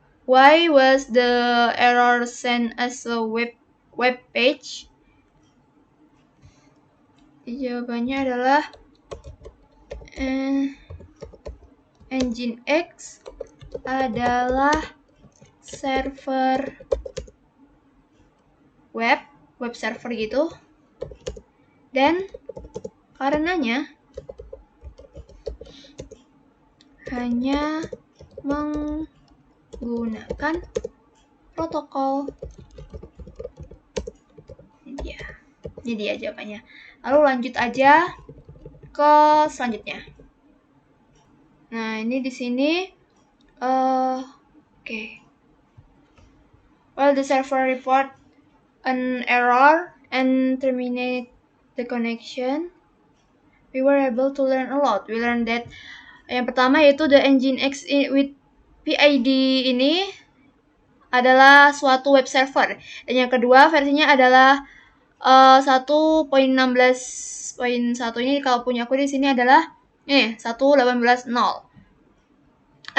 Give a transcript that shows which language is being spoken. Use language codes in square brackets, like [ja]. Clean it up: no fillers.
[en] Why was the error sent as a web page? [id] Jawabannya adalah Nginx adalah server web server gitu. Dan karenanya hanya menggunakan protokol. Ini dia jawabannya. Lalu lanjut aja ke selanjutnya. Nah, ini di sini oke. [en] Well, the server report an error and terminate the connection. We were able to learn a lot. We learned that [id] yang pertama yaitu [en] the Nginx with PID [id] ini adalah suatu [en] web server. [id] Dan yang kedua versinya adalah 1.16.1 ini kalau punya aku di sini adalah 1.18.0.